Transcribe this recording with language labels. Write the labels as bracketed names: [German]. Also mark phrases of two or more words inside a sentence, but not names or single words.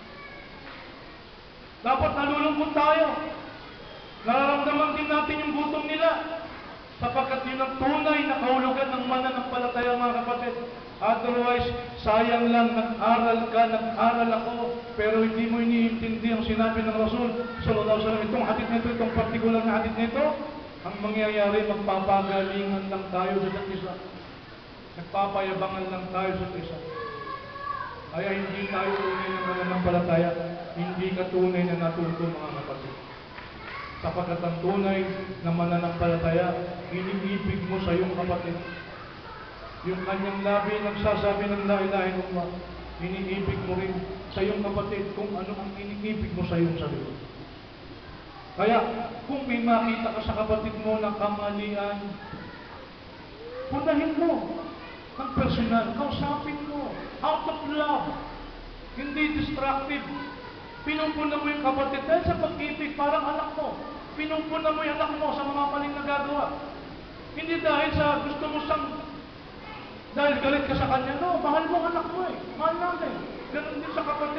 [Filipino] Dapat nalulungkot tayo. Nararamdaman din natin yung gutom nila. Sapagkat yun ang tunay na kahulugan ng mananampalataya, mga kapatid. Otherwise, sayang lang, nag-aral ka, nag-aral ako, pero hindi mo iniintindi ang sinabi ng Rasul [Arabic] صلى الله عليه وسلم. [Filipino] Itong hadith nito, itong partikular na hadith nito, ang mangyayari, magpapagalingan lang tayo sa isa't isa. Nagpapayabangan lang tayo sa isa't isa. Kaya hindi tayo tunay na mananampalataya, hindi ka tunay na natuto, mga kapatid. Sapagkat ang tunay na mananampalataya, iniibig mo sa iyong kapatid. Yung kanyang labi nagsasabi ng [Arabic] لا إله إلا الله, [Filipino] iniibig mo rin sa iyong kapatid kung ano ang iniibig mo sa iyong sarili. Kaya, kung may makita ka sa kapatid mo na kamalian, punahin mo ng personal, kausapin mo, [English] out of love, [Filipino] hindi destructive. Pinupunan mo yung kapatid dahil sa pag-ibig, parang anak mo. Pinupunan mo yung anak mo sa mga maling nagagawa. Hindi dahil sa gusto mo siyang, dahil galit ka sa kanya. No, mahal mo anak mo eh. Mahal natin. Ganun din sa kapatid.